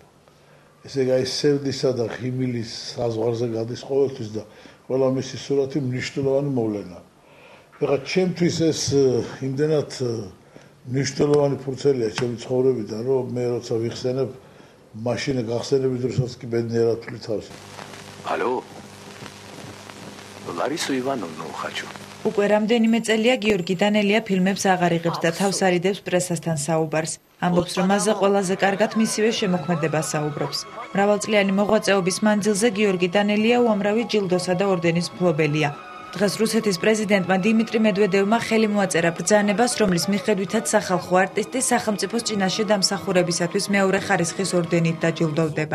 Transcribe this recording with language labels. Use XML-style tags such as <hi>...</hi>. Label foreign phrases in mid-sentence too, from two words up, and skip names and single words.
<ka>ესე იგი, სევდისა და ღიმილის საზღვარზე გადის ყოველთვის და ყველა მისი სურათი მნიშვნელოვანი მოვლენაა. ეხლა ჩემთვის ეს იმდენად მნიშვნელოვანი ფურცელია ჩემი ცხოვრებიდან, რომ მე როცა ვიხსენებ, მაშინ გახსენები დროსაც კი ბედნიერად ვთვლი თავს.</ka> <ru>Алло. Ларису Ивановну хочу.</ru> <ka>უკვე რამდენიმე წელია გიორგი დანელია ფილმებს აღარ იღებს და თავს არიდებს პრესასთან საუბარს. ამბობს, რომ მასზე ყველაზე კარგად მისივე შემოქმედება საუბრობს. მრავალწლიანი მოღვაწეობის მანძილზე გიორგი დანელია უამრავი ჯილდოსა და ორდენის მფლობელია. დღეს რუსეთის პრეზიდენტმა დიმიტრი მედვედევმა ხელი მოაწერა ბრძანებას, რომლის მიხედვითაც სახალხო არტისტი სახელმწიფოს წინაშე დამსახურებისათვის მეორე ხარისხის ორდენით დაჯილდოვდება.</ka>